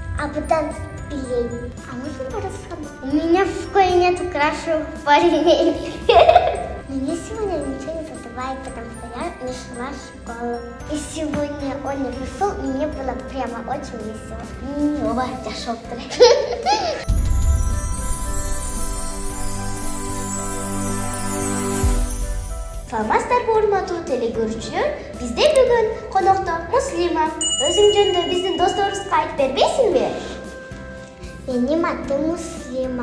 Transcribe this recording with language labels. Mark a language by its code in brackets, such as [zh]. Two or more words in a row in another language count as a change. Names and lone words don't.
[ky] Абыдан билейм. [ru] А можно порассказать? У меня в школе нету крашеных парней. Мне сегодня ничего не задавали, потому что я не шла в школу. И сегодня он не пришел, и мне было прямо очень весело. Оба, тяжелые. [ky] Саламатсыздар урматтуу телекөрүүчүлөр, бизде бүгүн конокто Муслима. Өзүң жөнүндө биздин досторубузга айтып бербейсиңби? Менин атым Муслима.